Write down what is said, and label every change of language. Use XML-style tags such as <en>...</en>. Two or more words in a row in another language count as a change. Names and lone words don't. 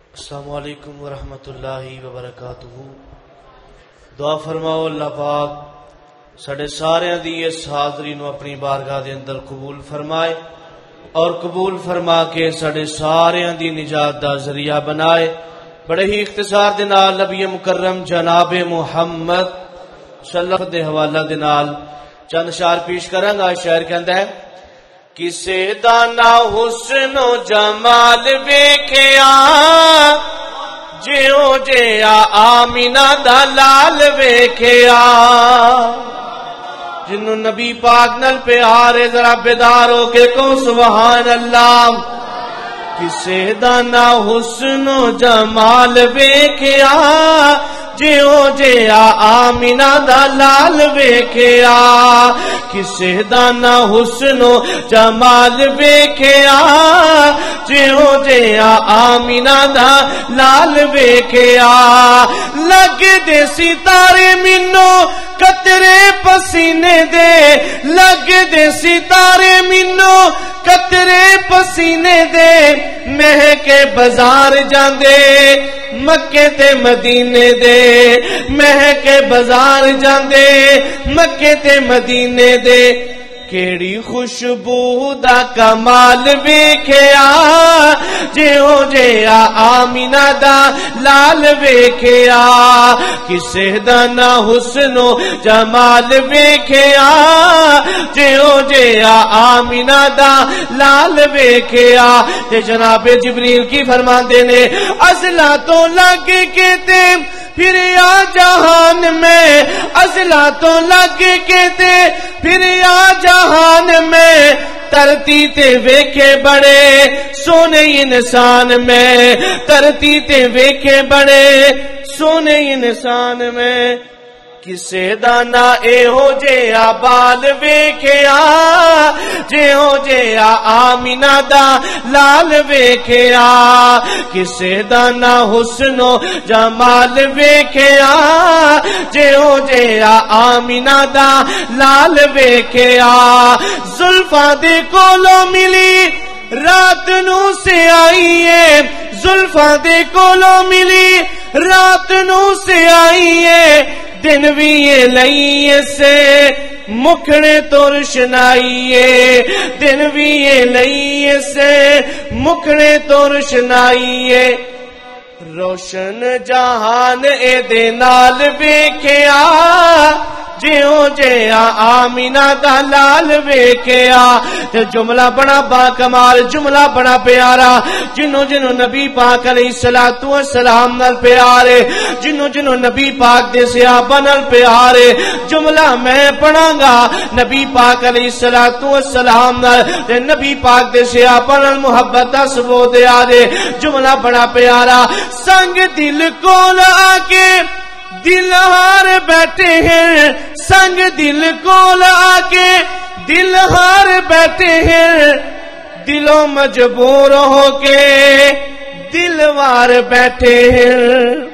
<ar>السلام علیکم ورحمۃ اللہ وبرکاتہ۔</ar> <pa>دعا فرماؤ اللہ پاک ساڈے سارے دی اس حاضری نو اپنی بارگاہ دے اندر قبول فرمائے اور قبول فرما کے ساڈے سارے دی نجات دا ذریعہ بنائے۔ بڑے ہی اختصار دے نال نبی مکرم جناب محمد صلی اللہ علیہ وسلم دے حوالہ دے نال چند اشعار پیش کراں گا۔ شاعر کہندا ہے کسے دا نہ حسن و جمال ویکھیا جیو جیا آمینہ دا لال ویکھیا۔ جنوں نبی پاک نال پیارے ذرا بیدار ہو کے کو</pa> <ar>سبحان اللہ۔</ar> <pa>کسے دا نہ حسن و جمال ویکھیا جیو جیا آمینہ دا لال ویکھیا۔ کسے دا نہ حسن و جمال ویکھیا جیو جیا آمینہ دا لال ویکھیا۔ لگ دے ستارے مینو قطرے پسینے دے، لگ دے ستارے مینو قطرے پسینے دے، مہکے بازار جاندے مکے تے مدینے دے، مہکے بازار جاندے مکے تے مدینے دے۔ کیڑی خوشبو دا کمال ویکھیا جیو جیا آمینہ دا لال ویکھیا۔ کسے دا نہ حسن و جمال ویکھیا جیو جیا آمینہ دا لال ویکھیا۔ تے جناب جبریل کی فرماندے نے ازلا تو لگ کے تے پھر یا جہان میں، ازلا تو لگ کے تے پھر یا جہان میں، ترتی تے ویکھے بڑے سونے انسان میں، ترتی تے ویکھے بڑے سونے انسان میں۔ کسے دا نہ اے ہو جیا بال ویکھیا جیو جیا آمینہ دا لال ویکھیا۔ کسے دا نہ حسن و جمال ویکھیا جیو جیا آمینہ دا لال ویکھیا۔ زلفاں دے کولوں ملی رات نو سے آئیے، زلفاں دے کولوں ملی رات نو سے آئیے، دن بھی یہ لئیے سے مکھڑے تو روشنائیے، دن بھی یہ لئیے سے مکھڑے تو روشنائیے۔ روشن جہان اے دے نال ویکھیا جیو جیا آمینہ دا لال ویکھیا۔ تے جملہ بڑا با کمال، جملہ بڑا پیارا، جنوں جنوں نبی پاک</pa> <ar>علیہ الصلوۃ والسلام</ar> <pa>نال پیارے، جنوں جنوں نبی پاک دے صحابہ نال پیارے۔ جملہ میں پڑھاں گا نبی پاک</pa> <ar>علیہ الصلوۃ والسلام</ar> <pa>نال تے نبی پاک دے صحابہ نال محبت دا ثبوت دے۔ جملہ بڑا پیارا، سنگ دل کول آ کے دل ہار بیٹھے ہیں، سنگ دل کول آ کے دل ہار بیٹھے ہیں، دلوں مجبور ہو کے دل وار بیٹھے ہیں۔</pa>